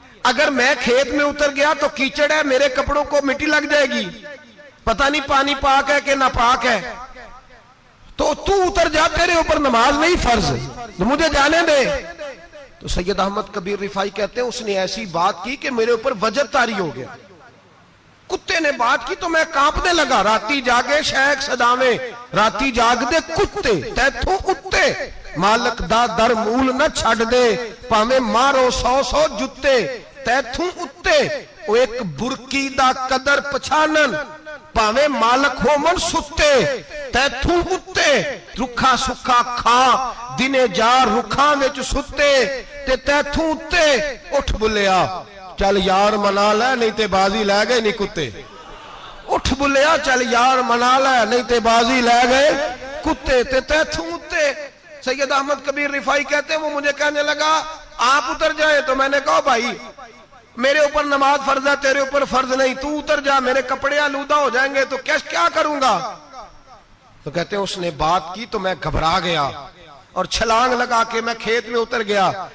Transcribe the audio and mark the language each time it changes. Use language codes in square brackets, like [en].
[ur] اگر میں کھیت میں اتر گیا تو کیچڑ ہے, میرے کپڑوں کو مٹی لگ جائے گی, پتہ نہیں پانی پاک ہے کہ ناپاک ہے, تو تو اتر جا, تیرے اوپر نماز نہیں فرض, تو مجھے جانے دے. تو سید احمد کبیر رفاعی کہتے ہیں اس نے ایسی بات کی کہ میرے اوپر وجب طاری ہو گیا. کتے نے بات کی تو میں کانپنے لگا. [pa] راتی جاگے شیخ صداویں, راتی جاگ دے کتے, تیتھوں اتے مالک دا در مول نہ چھڑ دے, پاویں مارو 100 جتے, تیتھوں اتے او ایک برکی دا قدر پچھانن, پاویں مالک ہو من ستے, تیتھوں اتے رکھا سکھا کھا دنے جار رکھاں وچ ستے, تے تیتھوں اتے اٹھ بلیا چل یار منا لے نہیں تے بازی لے گئے نہیں کتے, اٹھ بلیا چل یار منا لے نہیں تے بازی لے گئے کتے, تے تیتھوں اتے. [ur] سید احمد کبیر رفاعی کہتے ہیں وہ مجھے کہنے لگا آپ اتر جائیں. تو میں نے کہا بھائی میرے اوپر نماز فرض ہے, تیرے اوپر فرض نہیں, تو اتر جا, میرے کپڑے آلودہ ہو جائیں گے تو کیا کروں گا؟ تو کہتے ہیں اس نے بات کی تو میں گھبرا گیا اور چھلانگ لگا کے میں کھیت میں اتر گیا.